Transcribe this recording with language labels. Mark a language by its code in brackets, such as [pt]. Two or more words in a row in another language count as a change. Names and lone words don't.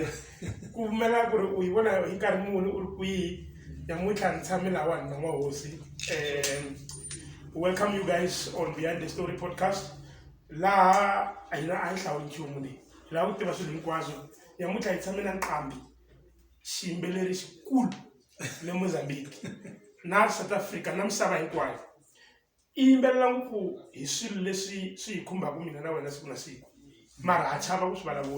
[ts] Kumela ku ri u yi vona hi nkarhi muni u ri kwihi namuntlha ni tshame lawani na n'wahosi. [en] Welcome you guys on Behind the Story podcast. [ts] Laha a hi hlawuli nchumu leyi laha ku tiva swilo hinkwaswo. Namuntlha hi tshame na Nqambi, xiyimbeleri xikulu le Mozambique na South Africa na misava hinkwayo. I yimbelela ngopfu hi swilo leswi swi hi khumbaka mina na wena siku na siku, mara ha chava ku swi vulavula.